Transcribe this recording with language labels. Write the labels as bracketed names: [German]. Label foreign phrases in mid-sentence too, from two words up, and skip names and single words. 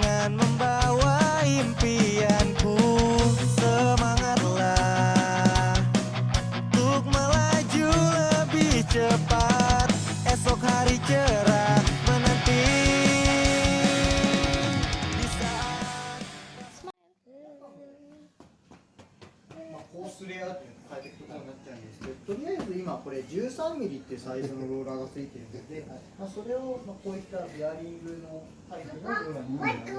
[Indonesian] akan membawa impianku. Semangatlah untuk melaju lebih cepat. Esok hari cerah menanti di saat [Japanese] コースレイアウトに変えていくことになっちゃうんですけど、とりあえず今これ13ミリっていうサイズのローラーがついてるので、それをこういったベアリングのタイプのローラーに